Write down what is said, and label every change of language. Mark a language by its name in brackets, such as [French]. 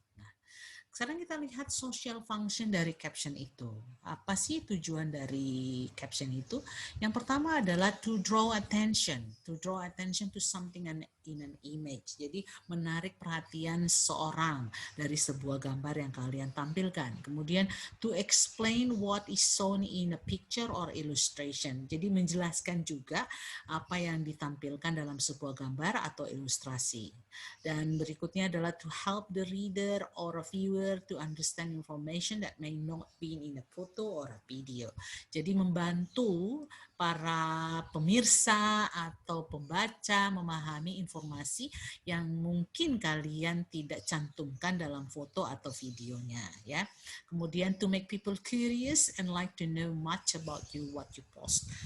[Indonesian] Nah, sekarang kita lihat social function dari caption itu. Apa sih tujuan dari caption itu? Yang pertama adalah [English] to draw attention to something in an image. [Indonesian] Jadi menarik perhatian seorang dari sebuah gambar yang kalian tampilkan. Kemudian [English] to explain what is shown in a picture or illustration. [Indonesian] Jadi menjelaskan juga apa yang ditampilkan dalam sebuah gambar atau ilustrasi. Dan berikutnya adalah [English] to help the reader or a viewer to understand information that may not be in a photo or a video. [Indonesian] Jadi membantu para pemirsa atau pembaca memahami informasi yang mungkin kalian tidak cantumkan dalam foto atau videonya, ya. Kemudian [English] to make people curious and like to know much about you what you post.